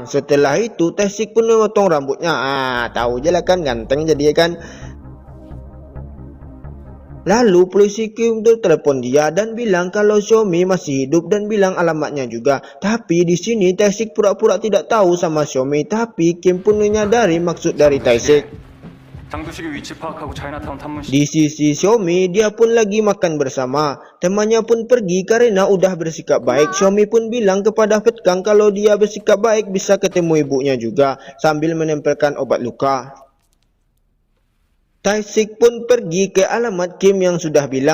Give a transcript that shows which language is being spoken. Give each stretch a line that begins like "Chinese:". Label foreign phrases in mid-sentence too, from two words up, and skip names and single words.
Indonesian: Setelah itu, Tae-sik pun memotong rambutnya. Tahu je lah kan, ganteng jadi kan. Lalu polisi Kim telepon dia dan bilang kalau Xiaomi masih hidup dan bilang alamatnya juga. Tapi di sini Tae-sik pura-pura tidak tahu sama Xiaomi, tapi Kim pun menyadari maksud dari Tae-sik.
Korean: 장두식의 위치 파악하고 차이나타운 탐문 시
Indonesian: Di sisi Xiaomi, dia pun lagi makan bersama. Temannya pun pergi karena udah bersikap baik. Xiaomi pun bilang kepada Fat Kang kalau dia bersikap baik bisa ketemu ibunya juga sambil menempelkan obat luka. Tae-sik pun pergi ke alamat Kim yang sudah bilang.